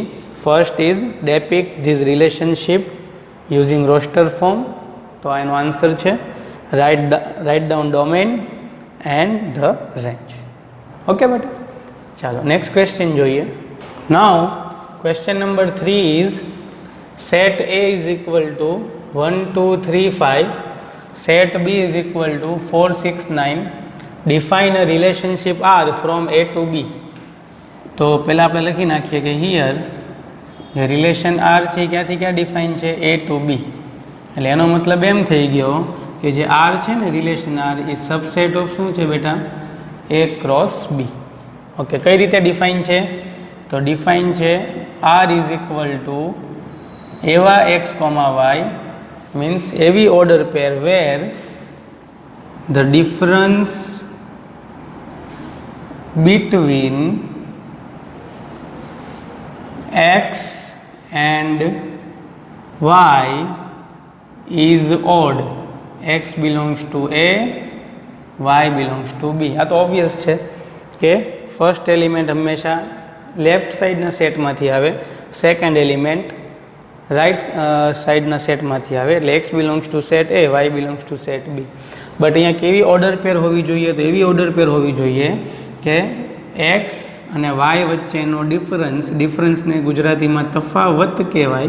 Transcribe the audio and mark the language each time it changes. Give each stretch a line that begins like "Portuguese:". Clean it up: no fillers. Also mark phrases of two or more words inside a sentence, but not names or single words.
English: first is depict these relationship using roster form,
Gujarati: તો આ એનો આન્સર છે.
English: write down domain and the range.
Gujarati: ઓકે બેટા, ચાલો
English: next question
Gujarati: જોઈએ.
English: now question number 3 is set A is equal to 1, 2, 3, 5, set B is equal to 4, 6, 9. Define a relationship R from A to B.
Gujarati: તો પહેલાં આપણે લખી નાખીએ કે હિયર જે રિલેશન R છે ક્યાંથી ક્યાં ડિફાઇન છે?
English: A to B.
Gujarati: એટલે એનો મતલબ એમ થઈ ગયો કે જે R છે ને રિલેશન R એ
English: subset of
Gujarati: શું છે બેટા? A ક્રોસ B. ઓકે, કઈ રીતે ડિફાઇન છે? તો ડિફાઇન છે
English: R is equal to એવા x, y means every order pair where the difference between x and y is odd. X belongs to A, y belongs to B.
Gujarati: આ તો ઓબ્વિયસ છે કે
English: first element
Gujarati: હંમેશા લેફ્ટ સાઈડના સેટમાંથી આવે,
English: second element
Gujarati: રાઇટ સાઈડના સેટમાંથી આવે, એટલે
English: x belongs to set A, y belongs to set B.
Gujarati: બટ અહીંયા કેવી
English: order pair
Gujarati: હોવી જોઈએ? તો એવી
English: order pair
Gujarati: હોવી જોઈએ કે એક્સ અને વાય વચ્ચેનો ડિફરન્સને ગુજરાતીમાં તફાવત કહેવાય.